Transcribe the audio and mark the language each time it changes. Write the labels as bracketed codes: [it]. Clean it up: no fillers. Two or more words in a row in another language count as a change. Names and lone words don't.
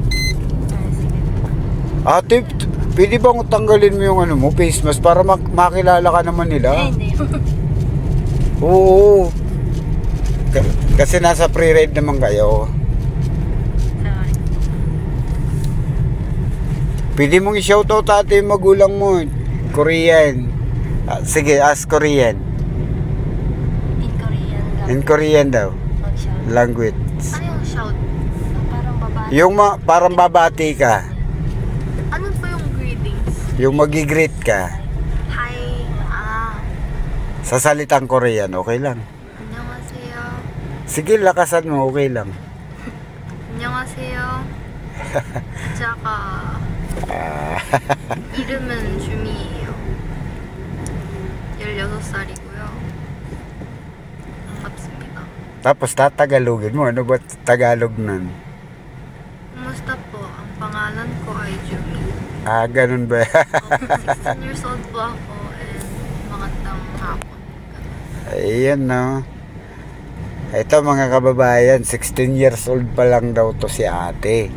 [tl] Ate, pwede bang tanggalin mo yung ano mo, face mask para makilala ka naman nila? Hindi. Oo. Kasi nasa pre-ride naman kayo. Pwede mong i-shoutout ate yung magulang mo. Korean. Sige, [en] ask Korean. In Korean [tl] lang. [en] In Korean [tl] daw. Mag-shout. Language. Ano yung shout? Parang babae. Yung parang babati ka. Ano po yung greetings? Yung magi-greet ka. Hi. Sa salitang Korean, okay lang. [ko] 안녕하세요. [tl] Sige, lakasan mo, okay lang. [ko] 안녕하세요. tsaka 이름은 주미예요. 16살이고요. 반갑습니다. [tl] Tapos tatagalogin mo. Ano ba Tagalog nun? Kumusta po? Ang pangalan ko ay Jumi. Ganun ba? [en] 16 years old [tl] po ako and magandang hapon. Ayan, no. Ito mga kababayan, [en] 16 years old [tl] pa lang daw to si ate.